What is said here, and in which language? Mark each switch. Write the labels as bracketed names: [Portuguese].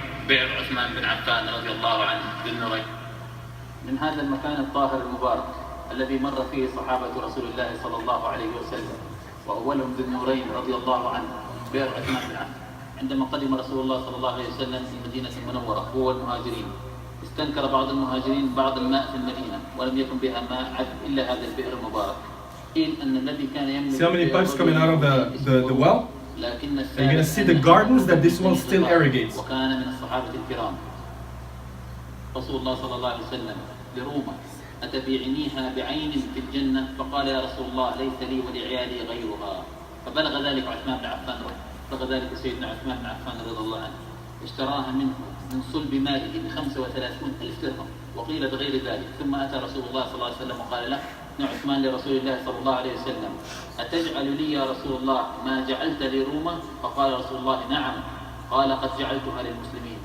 [Arabic] بئر عثمان بن عفان رضي الله عنه ذي النورين من هذا المكان الطاهر المبارك الذي مر فيه صحابة رسول الله صلى الله عليه وسلم وأولهم ذي النورين رضي الله عنه بئر عثمان بن عفان. عندما قدم رسول الله صلى الله عليه وسلم في المدينة المنورة هو والمهاجرين استنكر بعض المهاجرين بعض الماء في المدينة ولم يكن بها ماء عذب إلا هذا البئر المبارك. قيل أن الذي كان يملك [English] See how many pipes coming out of the well? And you're going to see the gardens that this well still irrigates. [Arabic] وكان من الصحابة الكرام رسول الله صلى الله عليه وسلم لروما أتبيعنيها بعين في الجنة فقال يا رسول الله ليس لي ولعيالي غيرها فبلغ ذلك عثمان بن عفان بلغ ذلك سيدنا عثمان بن عفان رضي الله عنه اشتراها منه من صلب ماله ب35,000 درهم وقيل بغير ذلك ثم أتى رسول الله صلى الله عليه وسلم وقال له عثمان لرسول الله صلى الله عليه وسلم أتجعل لي يا رسول الله ما جعلت لروما فقال رسول الله نعم قال قد جعلتها للمسلمين.